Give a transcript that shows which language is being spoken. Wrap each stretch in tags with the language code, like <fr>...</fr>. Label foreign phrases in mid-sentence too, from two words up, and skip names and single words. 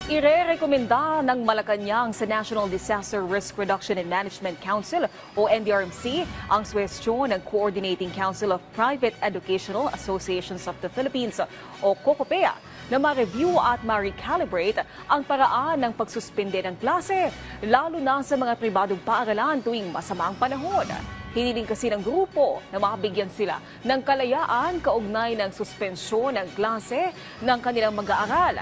<tl>Irerekomenda ng Malacanang sa National Disaster Risk Reduction and Management Council o NDRMC ang suwestyon ng Coordinating Council of Private Educational Associations of the Philippines o COCOPEA na ma-review at ma-recalibrate ang paraan ng pagsuspende ng klase, lalo na sa mga pribadong paaralan tuwing masamang panahon. Hiniling kasi ng grupo na makabigyan sila ng kalayaan kaugnay ng suspensyon ng klase ng kanilang mag-aaral.</tl>